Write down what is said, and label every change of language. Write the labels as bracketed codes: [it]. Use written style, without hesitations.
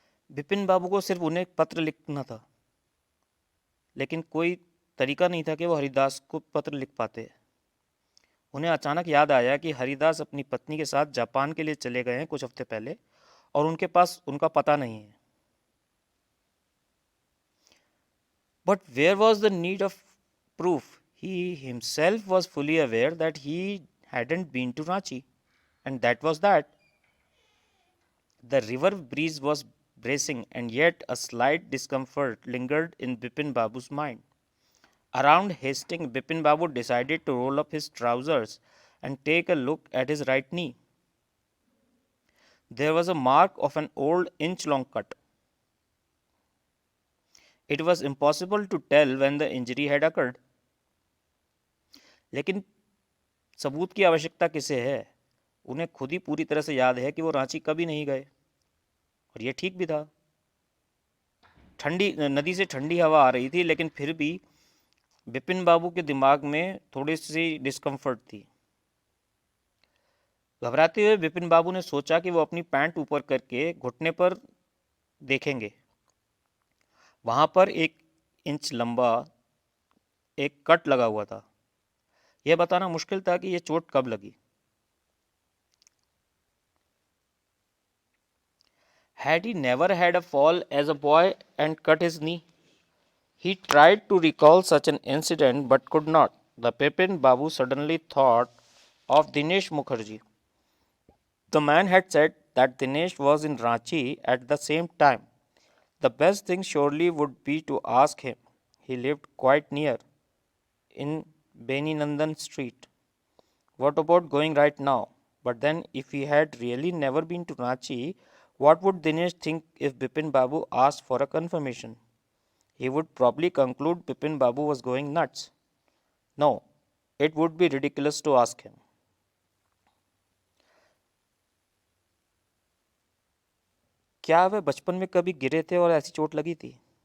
[hi] बिपिन बाबू को सिर्फ उन्हें पत्र लिखना था, लेकिन कोई तरीका नहीं था कि वो हरिदास को पत्र लिख पाते। उन्हें अचानक याद आया कि हरिदास अपनी पत्नी के साथ जापान के लिए चले गए हैं कुछ हफ्ते पहले और उनके पास उनका पता नहीं है। [en] But where was the need of proof? He himself was fully aware that he hadn't been to Ranchi, and that was that. The river breeze was bracing, and yet a slight discomfort lingered in Bipin Babu's mind. Around Hastings, Bipin Babu decided to roll up his trousers and take a look at his right knee. There was a mark of an old inch-long cut. It was impossible to tell when the injury had occurred. [hi] लेकिन सबूत की आवश्यकता किसे है? उन्हें खुद ही पूरी तरह से याद है कि वो रांची कभी नहीं गए, और ये ठीक भी था। ठंडी नदी से ठंडी हवा आ रही थी, लेकिन फिर भी बिपिन बाबू के दिमाग में थोड़ी सी डिस्कम्फर्ट थी। घबराते हुए बिपिन बाबू ने सोचा कि वो अपनी पैंट ऊपर करके घुटने पर देखेंगे। वहां पर 1 इंच लंबा एक कट लगा हुआ था। यह बताना मुश्किल था कि यह चोट कब लगी। [en] Had he never had a fall as a boy and cut his knee? He tried to recall such an incident but could not. The Bipin Babu suddenly thought of Dinesh Mukherjee. The man had said that Dinesh was in Ranchi at the same time. The best thing surely would be to ask him. He lived quite near, in Beni Nandan Street. What about going right now? But then, if he had really never been to Ranchi, what would Dinesh think if Bipin Babu asked for a confirmation? He would probably conclude Bipin Babu was going nuts. No, it would be ridiculous to ask him. [hi] क्या वह बचपन में कभी गिरे थे और ऐसी चोट लगी थी?